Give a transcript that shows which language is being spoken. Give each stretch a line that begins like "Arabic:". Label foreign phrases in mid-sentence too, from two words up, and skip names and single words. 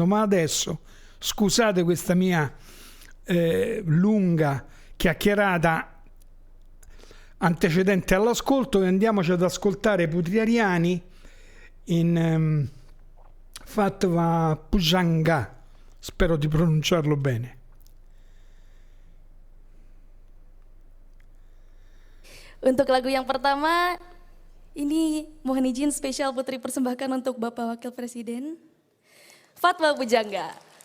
Italian: Ma adesso scusate questa mia lunga chiacchierata antecedente all'ascolto, e andiamoci ad ascoltare Putriariani in Fatwa Pujangga, spero di pronunciarlo bene.
Indonesian: Untuk lagu yang pertama, ini mohon izin spesial Putri persembahkan untuk Bapak Wakil Presiden, Fatwa Pujangga.